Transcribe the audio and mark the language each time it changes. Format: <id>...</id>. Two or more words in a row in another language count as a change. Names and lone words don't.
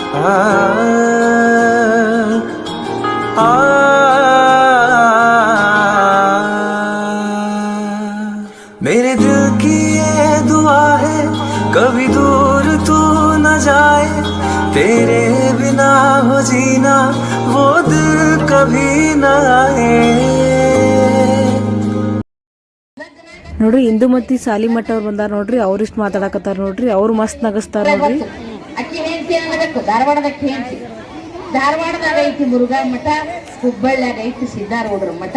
<hi>मेरे दिल की ये दुआ है कभी दूर तू न जाए तेरे बिना हो जीना वो दिल कभी न आए</hi> <kn>ನೋಡ್ರಿ ಇಂದುಮತಿ ಸಾಲಿಮಠ ಅವ್ರು ಬಂದಾರ ನೋಡ್ರಿ, ಅವ್ರಿಷ್ಟು ಮಾತಾಡಕತ್ತಾರ ನೋಡ್ರಿ, ಅವ್ರು ಮಸ್ತ್ ನಗಸ್ತಾರ ನೋಡ್ರಿ. ಅಕ್ಕಿ ಹೆಂಡತಿ ಅನ್ನಬೇಕು, ಧಾರವಾಡದ ಅಕ್ಕಿ ಹೆಂಡತಿ. ಧಾರವಾಡದಾಗ ಐತಿ ಮುರುಘಾ ಮಠ, ಹುಬ್ಬಳ್ಳಿಯಾಗ ಐತಿ ಸಿದ್ದಾರೂಢರ ಮಠ.</kn>